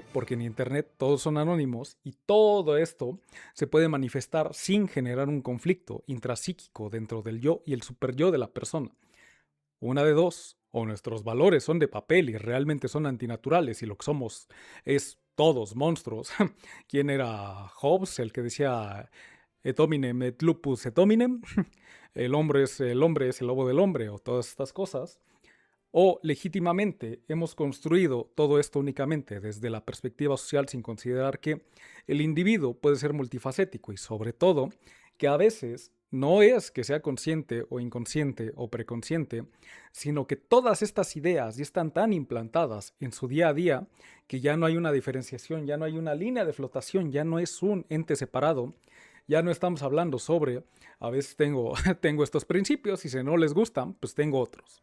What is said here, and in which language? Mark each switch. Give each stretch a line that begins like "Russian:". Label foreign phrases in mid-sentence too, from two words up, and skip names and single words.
Spanish: Porque en Internet todos son anónimos y todo esto se puede manifestar sin generar un conflicto intrapsíquico dentro del yo y el superyo de la persona. Una de dos, o nuestros valores son de papel y realmente son antinaturales y lo que somos es todos monstruos. ¿Quién era Hobbes? El que decía
Latin: et hominem et lupus et hominem.
Spanish: El hombre es el lobo del hombre o todas estas cosas. O legítimamente hemos construido todo esto únicamente desde la perspectiva social sin considerar que el individuo puede ser multifacético y sobre todo que a veces no es que sea consciente o inconsciente o preconsciente, sino que todas estas ideas ya están tan implantadas en su día a día que ya no hay una diferenciación, ya no hay una línea de flotación, ya no es un ente separado, ya no estamos hablando sobre, a veces tengo estos principios y si no les gustan, pues tengo otros.